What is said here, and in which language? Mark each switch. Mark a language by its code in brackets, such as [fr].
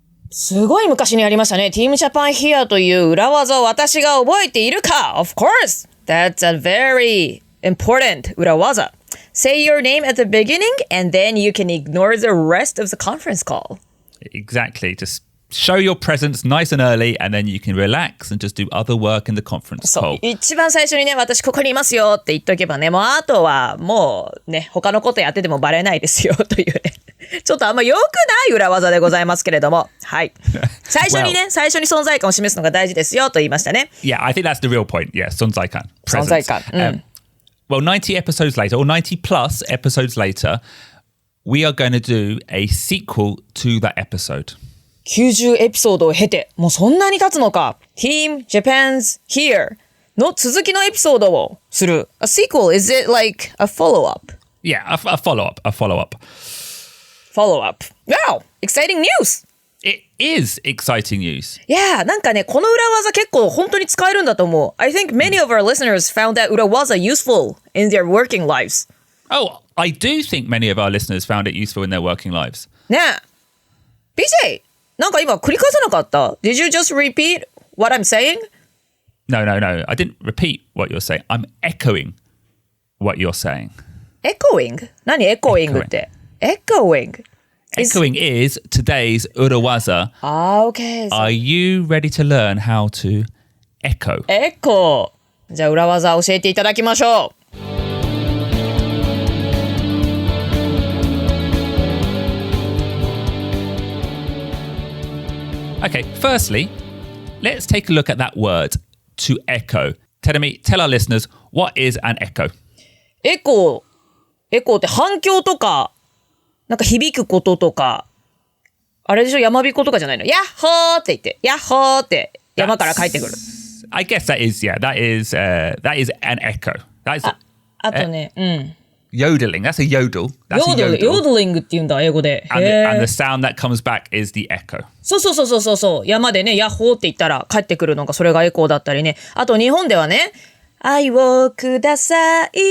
[ja] すごい昔にありましたね。Team Japan here という裏技を私が覚えているか [en] Of course. That's a very important 裏技. Say your name at the beginning and then you can ignore the rest of the conference call. Exactly. Just show your presence nice and early and then you can relax and just do other work in the conference [ja] そう [en] call. [ja] 一番最初にね、私ここにいますよって言っとけばね、もうあとはもうね、他のことやっててもバレないですよというね。ちょっとあんま良くない裏技でございますけれども。はい。最初にね、最初に存在感を示すのが大事ですよと言いましたね。 [en] Yeah, I think that's the real point. Yeah, 存在感. [ja] 存在感。 [en] Well, 90 episodes later, or 90 plus episodes later, we are going to do a sequel to that episode. [ja] 90エピソードを経て、もうそんなに経つのか。Team Japan's Here の続きのエピソードをする。 [en] A sequel, is it like a follow-up? Yeah, a follow-up. Follow-up. Wow! Exciting news! It is exciting news. Yeah, [ja] なんかね、この裏技結構本当に使えるんだと思う。 [en] I think many of our listeners found that 裏技 useful in their working lives. Oh, I do think many of our listeners found it useful in their working lives. [ja] ねえ。BJ! なんか今繰り返さなかった [en] Did you just repeat what I'm saying? No. I didn't repeat what you're saying. I'm echoing what you're saying. Echoing? [ja] 何 echoing って Echoing [en] Echoing is today's urawaza. Okay. Are you ready to learn how to echo? Echo. [ja] じゃあ裏技教えていただきましょう。 [en] Okay, firstly, let's take a look at that word, to echo. Tell our listeners, what is an echo? [ja] エコーって反響とか、なんか響くこととか、あれでしょ、山彦とかじゃないの。ヤッホーって言って、ヤッホーって山から帰ってくる。 [en] I guess that is an echo. That is [ja] あとね、 [en] yodeling. That's a yodel. That's a yodel. [ja] ヨードリングって言うんだ、英語で。 [en] And the sound that comes back is the echo. [ja] そう。山でね、ヤッホーって言ったら帰ってくるのが、それがエコーだったりね。あと日本ではね、愛をください。